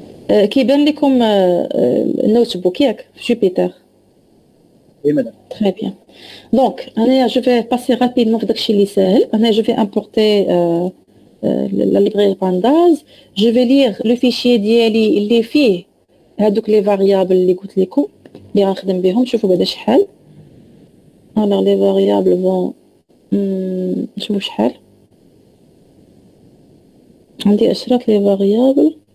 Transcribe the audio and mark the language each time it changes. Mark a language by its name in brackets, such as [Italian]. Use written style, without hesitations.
[Arabic] كيبان لكم النوت بوك ياك في جوبيتر؟ [French] Oui, madame. Très bien. Donc, je vais passer rapidement [Arabic] في داكشي اللي ساهل. [French] Je vais importer la librairie Pandas. Je vais lire le fichier [Arabic] ديالي اللي فيه هادوك les variables اللي قلت لكم اللي غنخدم بهم. شوفوا بعدا شحال. [French] Alors les variables vont [Arabic] نشوفوا شحال. عندي 10 les variables.